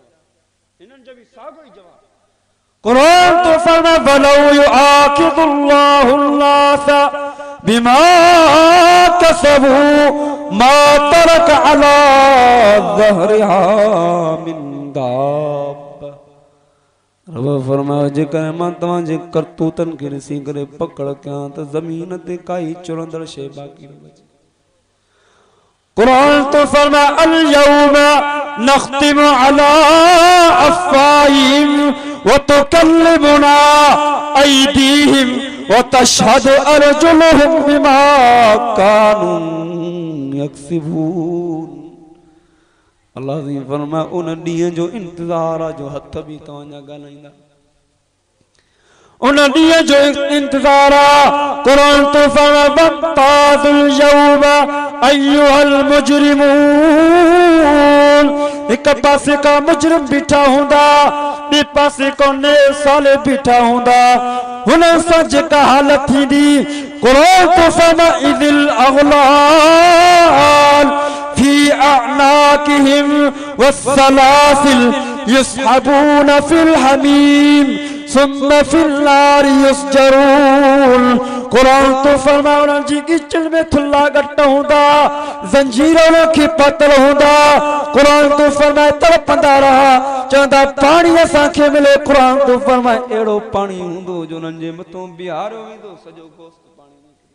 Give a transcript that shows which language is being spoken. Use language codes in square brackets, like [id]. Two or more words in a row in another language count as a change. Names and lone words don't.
[sd] हिननि जो बि साॻियो ई जवाबु। कुरान तो फरमाए [ar] ولو يؤاخذ الله الناس بما كسبوا ما ترك على ظهرها من دابة. [sd] रब फरमायो जेकर मां तव्हांजे करतूतनि खे ॾिसी करे पकड़ कयां त ज़मीन ते काई चुरंदड़ शइ बाक़ी न बचे। कुरान तो फरमाए [ar] اليوم نختم على أفواههم وتكلمنا أيديهم وتشهد أرجلهم بما كانوا يكسبون. [sd] अल्लाह जी फरमाए उन ॾींहं जो इंतज़ार आहे जो हथ बि तव्हांजा ॻाल्हाईंदा, उन ॾींहं जो इंतज़ार आहे। कुरान तो फरमाए [ar] وامتازوا اليوم أيها المجرمون. [sd] हिक पासे का मुजरिम बीठा हूंदा, ॿिए पासे को नेक साले बीठा हूंदा, हुननि सां जेका हालत थींदी। कुरान तो फरमाए [ar] إذ الأغلال في أعناقهم والسلاسل يسحبون في الحميم ثم في النار يسجرون. [sd] कुरान तो फरमाए उन्हनि जी गिचल में थुल्ला गट हूंदा, ज़ंजीर उन्हनि खे पातल हूंदा। कुरान तो फरमाए तड़पंदा रहा, चवंदा पाणी असांखे मिले। कुरान तो फरमाए अहिड़ो पाणी हूंदो जो उन्हनि जे मथां बिहारियो वेंदो, सॼो गोश्त पाणी में।